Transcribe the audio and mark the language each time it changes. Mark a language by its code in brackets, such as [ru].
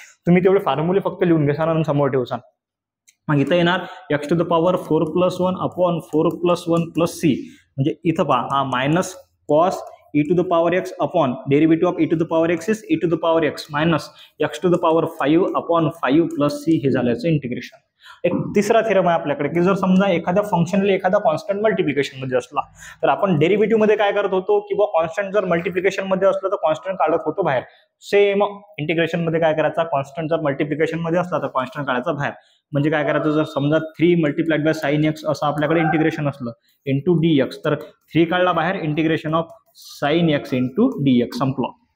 [mr] तुम्ही तेवढे फॉर्म्युले फक्त लिहून घ्याल आणि समोर ठेवसान. [en] मग इथं येणार X to the power 4 plus 1 upon 4 plus 1 plus C, [mr] म्हणजे इथं पहा, हा [en] minus cos e to the power x upon derivative of e to the power x is e to the power x minus x to the power 5 upon 5 plus c, [mr] हे झालं याचं integration. एक तिसरा theorem आहे आपल्याकडे, की जर समजा एखाद्या फंक्शनला एखादा कॉन्स्टंट मल्टिप्लिकेशन मध्ये असला तर आपण डेरिव्हेटिव्ह मध्ये काय करत होतो, की बुवा कॉन्स्टंट जर मल्टिप्लिकेशन मध्ये असलं तर कॉन्स्टंट काढत होतो बाहेर. सेम इंटिग्रेशन मध्ये काय करायचा, कॉन्स्टंट जर मल्टिप्लिकेशन मध्ये असला तर कॉन्स्टंट काढायचा बाहेर. म्हणजे काय करायचं, जर समजा 3 मल्टिप्लाइड बाय साइन एक्स असं आपल्याकडे इंटिग्रेशन असलं इंटू डीएक्स, तर 3 काढला बाहेर, integration of sine x into dx, संपलं.